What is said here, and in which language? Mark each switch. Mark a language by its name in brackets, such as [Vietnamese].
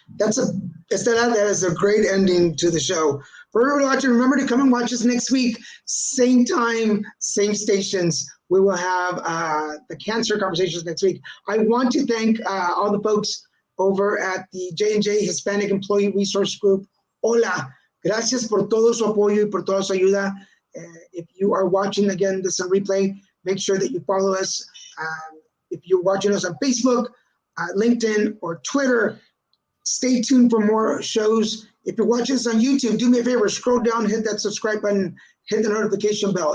[English] That is a great ending to the show. For everybody watching, remember to come and watch us next week. Same time, same stations. We will have the cancer conversations next week. I want to thank all the folks over at the J&J Hispanic Employee Resource Group. HOLA. [Spanish] Gracias por todo su apoyo y por toda su ayuda. [English] If you are watching again this on replay, make sure that you follow us. If you're watching us on Facebook, LinkedIn, or Twitter, stay tuned for more shows. If you're watching us on YouTube, do me a favor, scroll down, hit that subscribe button, hit the notification bell.